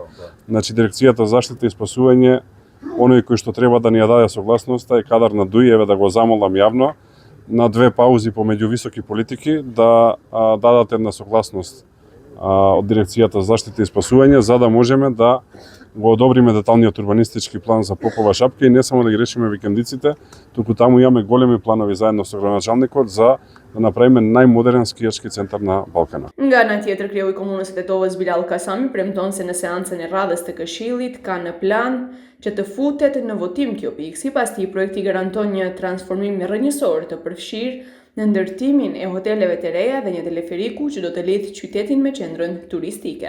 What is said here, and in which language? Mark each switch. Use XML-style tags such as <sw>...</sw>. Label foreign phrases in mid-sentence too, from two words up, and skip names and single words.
<mk>Значи Дирекцијата за заштита и спасување, оној кој што треба да ни ја даде согласноста е кадар на ДУИ, еве да го замолам јавно на 2 паузи помеѓу високи политики да дадат една согласност од Дирекцијата за заштита и спасување, за да можеме да го одобриме деталниот урбанистички план за Попова шапка и не само да ги решиме викендиците, туку таму имаме големи планови заедно со градоначалникот за да направиме најмодерен скијачки центар на Балкана.</mk> <sq>Nga ana tjetër, kreu i Komunës së Tetovës Bilal Kasami premton se në seancën e radhës të Këshillit ka në plan që të futet në votim kjo pikë. Sipas tij, projekti garanton një transformim rrënjësor të përfshirë në ndërtimin e hoteleve të reja dhe një teleferiku që do të lidhë qytetin me qendrën turistike.</sq>